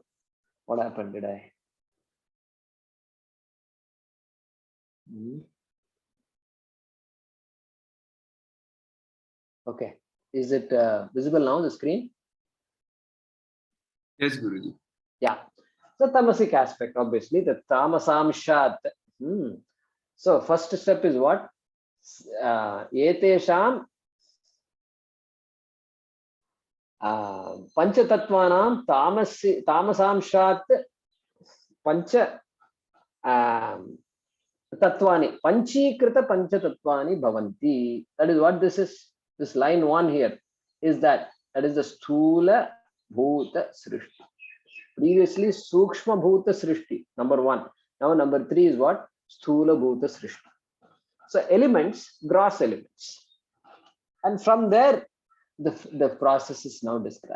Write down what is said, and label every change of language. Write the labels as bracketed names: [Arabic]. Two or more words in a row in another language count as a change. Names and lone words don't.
[English] What happened? Did I? Okay. Is it visible now, the screen? Yes, Guruji. Yeah. So tamasic aspect, obviously, the tamasamshat. So first step is what? [Sanskrit] एतेषां पञ्चतत्त्वानां तमोंऽशात् पञ्च तत्त्वानि, पञ्चीकृत पञ्च तत्त्वानि भवन्ति. [English] That is what this is. This line 1 here is that is the [Sanskrit] स्थूल भूत सृष्टि. Previously, सूक्ष्म भूत सृष्टि, [English] number 1. Now, number 3 is what? [Sanskrit] स्थूल भूत सृष्टि. [English] So, elements, gross elements. And from there, the process is now described.